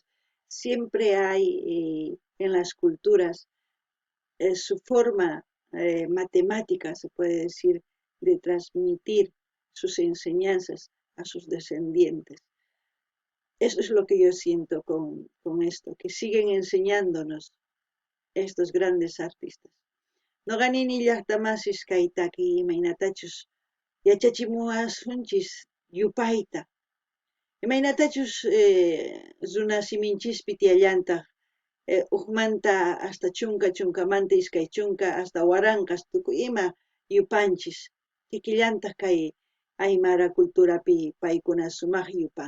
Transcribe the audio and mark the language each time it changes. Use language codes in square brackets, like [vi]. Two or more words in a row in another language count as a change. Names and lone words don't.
[es] Siempre hay en las culturas su forma matemática, se puede decir, de transmitir sus enseñanzas a sus descendientes. Eso es lo que yo siento con esto, que siguen enseñándonos estos grandes artistas. [qu] No ganini llaqtamasis kaytaki imaynatachus yachachimuasunchis yupayta. Imaynatachus runasiminchispit yallantaq uqmanta hasta chunkamanta iskay chunka hasta waranqas tukuy ima yupanchis kikillantaq kay aymara culturapi paykuna sumaq yupan.